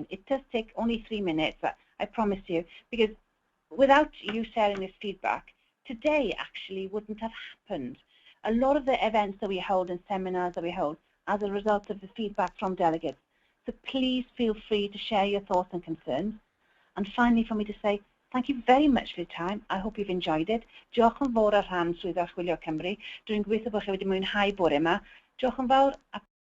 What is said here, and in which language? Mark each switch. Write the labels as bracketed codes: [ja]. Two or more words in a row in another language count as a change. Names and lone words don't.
[en] It does take only 3 minutes, I promise you, because without you sharing this feedback, today actually wouldn't have happened. A lot of the events that we hold and seminars that we hold as a result of the feedback from delegates. So please feel free to share your thoughts and concerns. And finally, for me to say, thank you very much for your time. I hope you've enjoyed it. [cy] Diolch yn fawr ar rhan Swydd Archwilio Cymru. Dwi'n gobeithio bod chi wedi mwynhau bore yma. Diolch yn fawr.